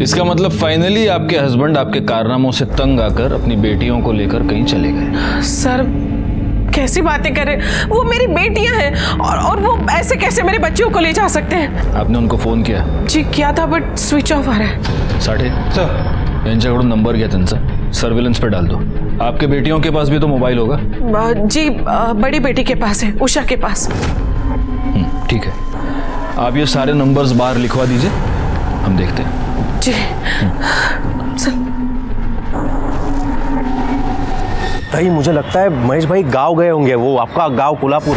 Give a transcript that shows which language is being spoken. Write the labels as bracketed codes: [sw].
[hi] इसका मतलब फाइनली आपके हस्बैंड आपके कारनामों से तंग आकर अपनी बेटियों को लेकर कहीं चले गए। सर कैसी बातें कर रहे? वो मेरी बेटियां हैं और वो ऐसे कैसे मेरे बच्चों को ले जा सकते हैं? आपने उनको फोन किया? जी किया था बट स्विच ऑफ आ रहा है। [mr] साठे सर यांच्याकडून नंबर घ्या त्यांचा, [hi] सर्विलेंस पे डाल दो। आपके बेटियों के पास भी तो मोबाइल होगा? जी बड़ी बेटी के पास है, उषा के पास। ठीक है, आप ये सारे नंबर्स बाहर लिखवा दीजिए, हम देखते हैं। जी ताई मुझे लगता है महेश भाई गांव गए होंगे, वो आपका गांव कोल्हापुर।